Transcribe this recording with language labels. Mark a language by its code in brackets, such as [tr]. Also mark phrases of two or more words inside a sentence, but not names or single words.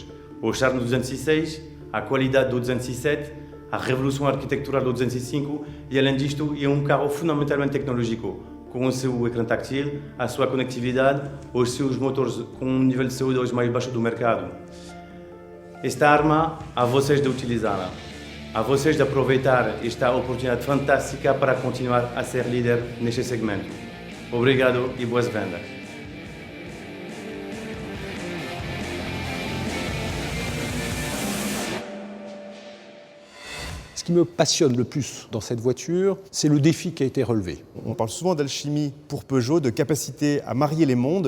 [pt] O charme do 206, a qualidade do 207, a revolução arquitectural do 205 e, além disto, é um carro fundamentalmente tecnológico, com o seu ecrã táctil, a sua conectividade, os seus motores com um nível de CO2 mais baixo do mercado. Esta arma, a vocês de utilizá-la. A vocês de aproveitar esta oportunidade fantástica para continuar a ser líder neste segmento. Obrigado e boas vendas. [fr] Ce qui me passionne le plus dans cette voiture, c'est le défi qui a été relevé. On parle souvent d'alchimie pour Peugeot, de capacité à marier les mondes.